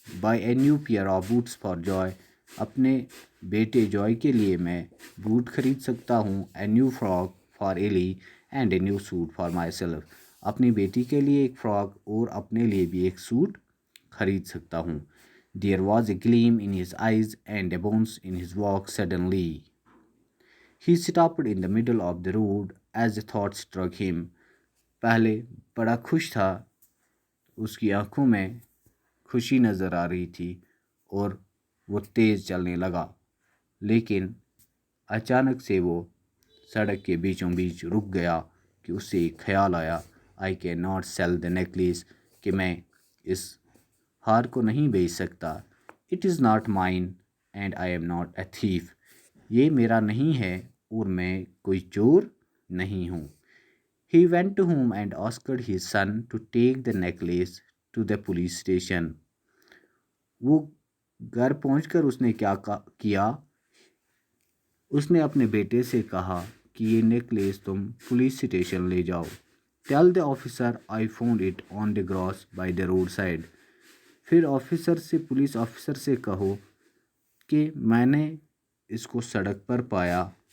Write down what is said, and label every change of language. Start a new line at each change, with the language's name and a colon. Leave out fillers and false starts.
English: Buy a new pair of boots for Joy,
Urdu: اپنے بیٹے joy کے لیے میں بوٹ خرید سکتا ہوں.
English: A new frock for Ellie and a new suit for myself,
Urdu: اپنی بیٹی کے لیے ایک فراک اور اپنے لیے بھی ایک سوٹ خرید سکتا ہوں.
English: There was a gleam in his eyes and a bounce in his walk. Suddenly he stopped in the middle of the road as a thought struck him.
Urdu: پہلے بڑا خوش تھا, اس کی آنکھوں میں خوشی نظر آ رہی تھی اور وہ تیز چلنے لگا, لیکن اچانک سے وہ سڑک کے بیچوں بیچ رک گیا کہ اسے ایک خیال آیا.
English: I cannot sell the necklace,
Urdu: کہ میں اس ہار کو نہیں بیچ سکتا.
English: It is not mine and I am not a thief,
Urdu: یہ میرا نہیں ہے اور میں کوئی چور نہیں ہوں.
English: He went home and asked his son to take the necklace to the police station.
Urdu: وہ گھر پہنچ کر اس نے کیا کیا, اس نے اپنے بیٹے سے کہا کہ یہ نیکلیس تم پولیس اسٹیشن لے جاؤ.
English: Tell the officer I found it on the grass by the roadside,
Urdu: پھر پولیس آفیسر سے کہو کہ میں نے اس کو سڑک پر پایا